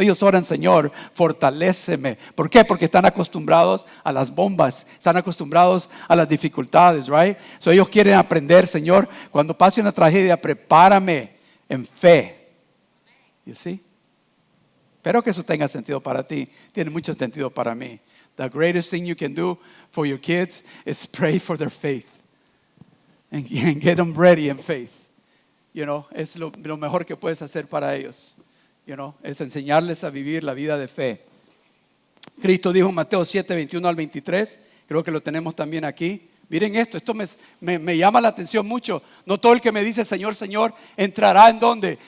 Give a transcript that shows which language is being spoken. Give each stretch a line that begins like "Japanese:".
Spanish: Ellos oran, Señor, fortaléceme. ¿Por qué? Porque están acostumbrados a las bombas, están acostumbrados a las dificultades,
English: right?
Spanish: So ellos quieren aprender, Señor, cuando pase una tragedia, prepárame en fe.
English: You see?
Spanish: Espero que eso tenga sentido para ti. Tiene mucho sentido para mí.
English: The greatest thing you can do for your kids is pray for their faith. And get them ready in faith. You know,
Spanish: es lo mejor que puedes hacer para ellos. You know, es enseñarles a vivir la vida de fe. Cristo dijo en Mateo 7, 21 al 23. Creo que lo tenemos también aquí Miren esto me llama la atención mucho. No todo el que me dice Señor, Señor, entrará ¿en dónde?